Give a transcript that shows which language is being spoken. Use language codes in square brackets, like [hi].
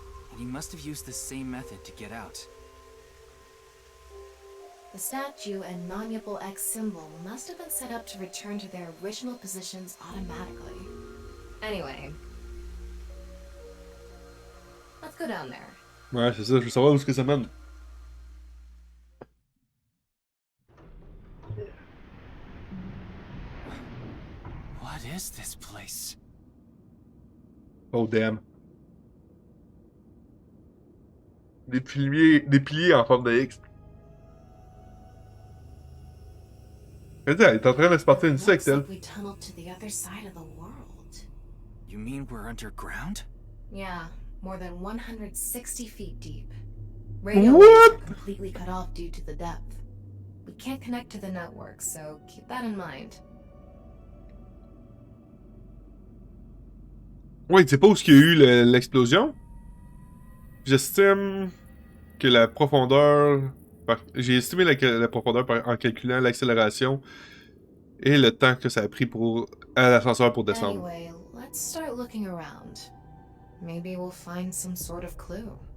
[en] And he must have used the same method to get out. The statue and non-Yipple X symbol must have been set up to return to their original positions automatically. Anyway, let's go down there. [fr] Ouais, c'est ça, je veux savoir où est-ce que ça mène. [en] What is this place? Oh damn. [fr] Des piliers en forme de X. Elle est en train de se partir une secte, elle. [en] We tunneled to the other side of the world. You mean we're underground? Yeah, more than 160 feet deep. Radio waves are completely cut off due to the depth. We can't connect to the network, so keep that in mind. [fr] Ouais, tu sais pas où il y a eu l'explosion? J'estime que la profondeur... J'ai estimé la profondeur en calculant l'accélération et le temps que ça a pris à l'ascenseur pour descendre. [en] Anyway, let's start looking around. Maybe we'll find some sort of clue.